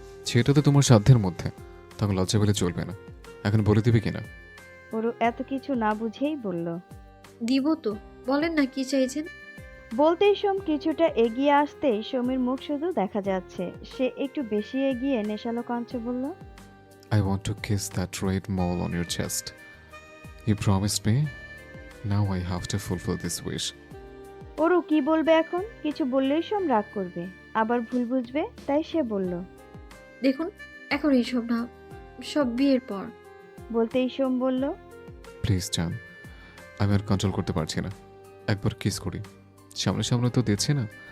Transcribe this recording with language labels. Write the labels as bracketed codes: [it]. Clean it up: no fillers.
[bn] সেটা তো তোমার সাধ্যের মধ্যে, তখন লজ্জা পেলে চলবে না। এখন বলে দিবে কিনা? অরু এত কিছু না বুঝেই বলল, দিব তো, বলেন না কি চাইছেন। বলতেই সোম কিছুটা এগিয়ে আসতেই সোমের মুখ শুধু দেখা যাচ্ছে। সে একটু বেশি এগিয়ে নেশালো কণ্ঠে বলল, [en] I want to kiss that red mole on your chest. You promised me. Now I have to fulfill this wish. [bn] Aru কি বলবে এখন? কিছু বললেই সোম রাগ করবে, আবার ভুল বুঝবে, তাই সে বলল, দেখুন, এখন এইসব না, সব বিয়ের পর। বলতেই সোম বলল, প্লিজ জান, আমি আর কন্ট্রোল করতে পারছি না। একবার কিস করি। সামনে সামনে তো দিচ্ছি না,